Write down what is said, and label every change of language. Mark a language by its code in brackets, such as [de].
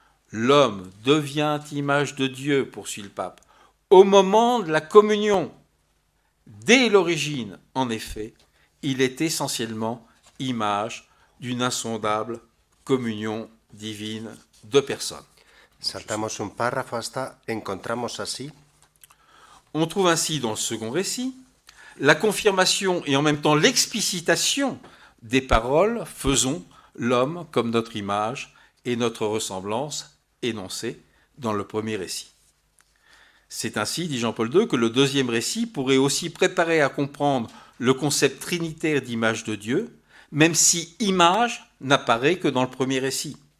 [fr] L'homme devient image de Dieu, poursuit le pape, au moment de la communion. Dès l'origine, en effet, il est essentiellement image d'une insondable communion divine de personnes. [es] Saltamos un párrafo hasta encontramos así. [fr] On trouve ainsi dans le second récit la confirmation et en même temps l'explicitation des paroles « faisons l'homme comme notre image et notre ressemblance » énoncées dans le premier récit. C'est ainsi, dit Jean-Paul II, que le deuxième récit pourrait aussi préparer à comprendre le concept trinitaire d'image de Dieu, même si image n'apparaît que dans le premier récit.